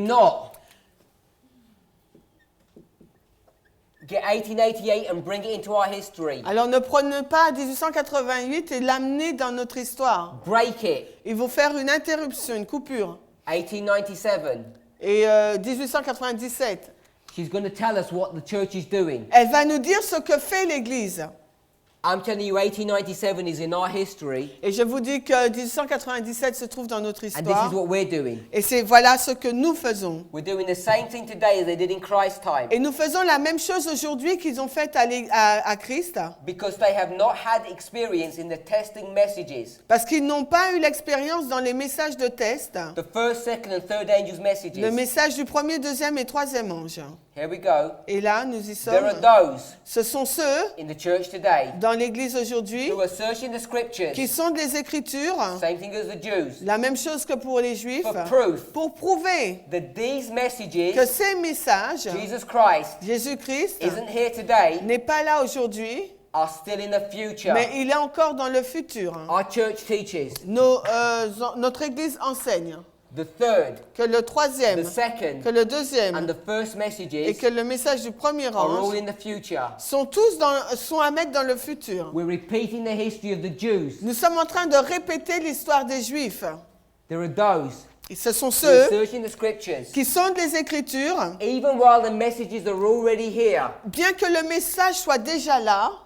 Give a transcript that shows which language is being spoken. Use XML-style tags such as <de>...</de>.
<en>not get 1888 and bring it into our history.</en> <fr>Alors ne prenez pas 1888 et l'amener dans notre histoire.</fr> <en>Break it.</en> <fr>Il faut faire une interruption, une coupure.</fr> <en>1897.</en> <fr>Et 1897,</fr> <en>She's going to tell us what the church is doing.</en> <fr>elle va nous dire ce que fait l'Église.</fr> <en>I'm telling you, 1897 is in our history,</en> <fr>Et je vous dis que 1897 se trouve dans notre</fr> <en>and this</en> <fr>histoire.</fr> <en>is what we're doing.</en> <fr>Et voilà ce que nous faisons.</fr> <en>We're doing the same thing today as they did in Christ's time,</en> <fr>Et nous faisons la même chose aujourd'hui qu'ils ont fait à Christ.</fr> <en>because they have not had experience in the testing messages,</en> <fr>Parce qu'ils n'ont pas eu l'expérience dans les messages de test.</fr> <en>the first, second, and third angels'</en> <fr>Le</fr> <en>messages.</en> <fr>message du premier, deuxième et troisième ange.</fr> <en>Here we go.</en> <fr>Et là, nous y</fr> <en>There are</en> <fr>sommes.</fr> <en>those</en> <fr>Ce sont ceux</fr> <en>in the church today</en> <fr>dans l'Église aujourd'hui</fr> <en>who are searching the scriptures,</en> <fr>qui sont des Écritures,</fr> <en>same thing as the Jews,</en> <fr>la même chose que pour les Juifs,</fr> <en>for proof</en> <fr>pour prouver</fr> <en>that these</en> <fr>que</fr> <en>messages,</en> <fr>ces messages,</fr> <en>Jesus Christ,</en> <fr>Jésus-Christ,</fr> <en>isn't here today,</en> <fr>n'est pas là aujourd'hui,</fr> <en>are still in the future.</en> <fr>mais il est encore dans le futur.</fr> <en>Our church teaches</en> <fr>Notre Église enseigne</fr> <en>the third,</en> <fr>que le</fr> <en>the</en> <fr>troisième,</fr> <en>second,</en> <fr>que le</fr> <en>and</en> <fr>deuxième</fr> <en>the first</en> <fr>et</fr> <en>messages</en> <fr>que le message du premier</fr> <en>are all</en> <fr>ange</fr> <en>in the future.</en> <fr>sont à mettre dans le futur.</fr> <en>We're repeating the history of the Jews.</en> <fr>Nous sommes en train de répéter l'histoire des Juifs.</fr> <en>There are those</en> <fr>Et ce sont</fr> <en>who are</en> <fr>ceux</fr> <en>searching the scriptures,</en> <fr>qui sont des Écritures,</fr> <en>even while the messages are already here.</en> <fr>bien que le message soit déjà là.</fr>